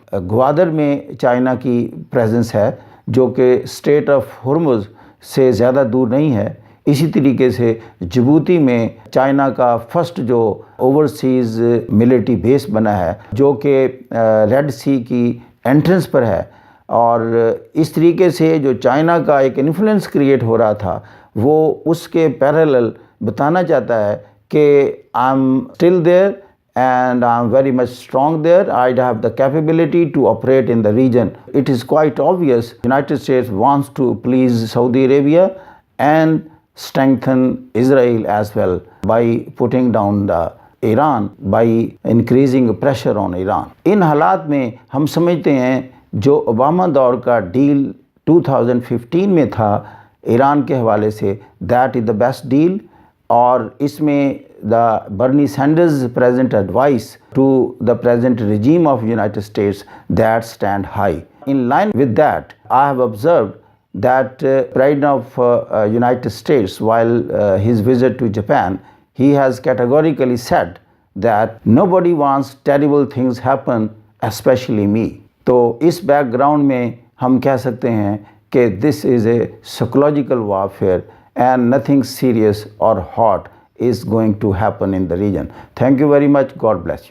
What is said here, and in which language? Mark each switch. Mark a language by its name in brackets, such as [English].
[Urdu] گوادر میں چائنا کی پریزنس ہے جو کہ اسٹریٹ آف ہرمز سے زیادہ دور نہیں ہے۔ اسی طریقے سے جبوتی میں چائنا کا فرسٹ جو اوورسیز ملٹری بیس بنا ہے جو کہ ریڈ سی کی انٹرنس پر ہے، اور اس طریقے سے جو چائنا کا ایک انفلوئنس کریٹ ہو رہا تھا وہ اس کے پیرالل بتانا چاہتا ہے کہ [English] I am still there and I am very much strong there. I have the capability to operate in the region. It is quite obvious United States wants to please Saudi Arabia and strengthen Israel as well by putting down the Iran, by increasing pressure on Iran. [Urdu] ان حالات میں ہم سمجھتے ہیں جو Obama دور کا deal 2015 میں تھا ایران کے حوالے سے، [English] that is the best deal، [Urdu] اور اس میں [English] the Bernie Sanders present advice to the present regime of United States that stand high. In line with that, I have observed that President of United States, while his visit to Japan, he has categorically said that nobody wants terrible things happen, especially me. [Urdu] تو اس back ground میں ہم کہہ سکتے ہیں کہ [English] this is a psychological warfare and nothing serious or hot is going to happen in the region. Thank you very much. God bless you.